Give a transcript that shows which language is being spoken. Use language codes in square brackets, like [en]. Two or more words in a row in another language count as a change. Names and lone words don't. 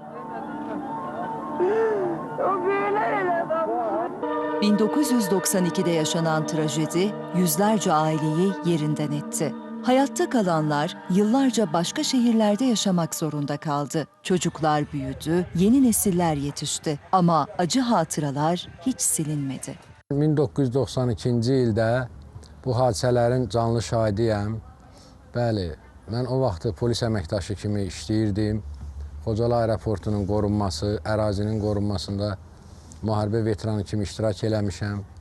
[tr] 1992'de yaşanan trajedi yüzlerce aileyi yerinden etti. Hayatta kalanlar yıllarca başka şehirlerde yaşamak zorunda kaldı. Çocuklar büyüdü, yeni nesiller yetişti ama acı hatıralar hiç silinmedi. [az] 1992-ci ildə bu hadisələrin canlı şahidiyəm. Bəli, mən o vaxtı polis əməkdaşı kimi işləyirdim. Xocalı aeroportunun qorunması, ərazinin qorunmasında müharibə veteranı kimi iştirak eləmişəm.